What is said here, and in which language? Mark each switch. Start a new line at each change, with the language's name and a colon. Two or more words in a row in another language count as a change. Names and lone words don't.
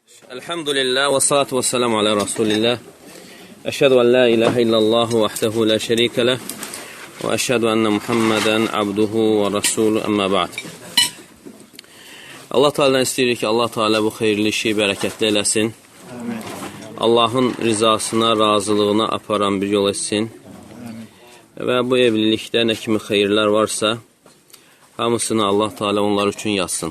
Arabic: الحمد لله والصلاة والسلام على رسول الله. أشهد أن لا إله إلا الله وحده لا شريك له وأشهد أن محمدا عبده ورسوله أما بعد.
Azerbaijani: Allah Teala'dan istəyirik ki, Allah Teala bu xeyirli işi bərəkətli eləsin. Allahın rizasına, razılığına aparan bir yol etsin. Və bu evlilikdə nə kimi xeyirlər varsa, hamısını Allah Teala onlar üçün yazsın.